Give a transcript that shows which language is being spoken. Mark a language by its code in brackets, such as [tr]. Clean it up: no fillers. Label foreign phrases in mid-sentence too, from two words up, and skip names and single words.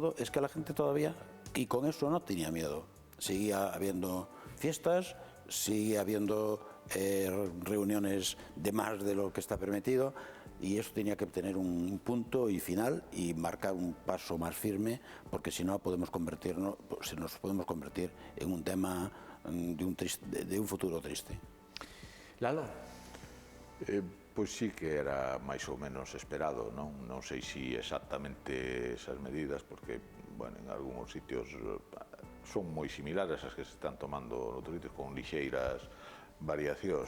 [es] todo es que la gente todavía, y con eso no tenía miedo, seguía habiendo fiestas, sigue habiendo reuniones de más de lo que está permitido, y eso tenía que tener un punto y final y marcar un paso más firme, porque si no nos podemos convertir en un tema de un futuro triste. Lalo. [gl] Pois sí que era máis ou menos esperado, non sei si exactamente esas medidas, porque, bueno, en algúns sitios son moi similares as que se están tomando noutros sitios con lixeiras variacións.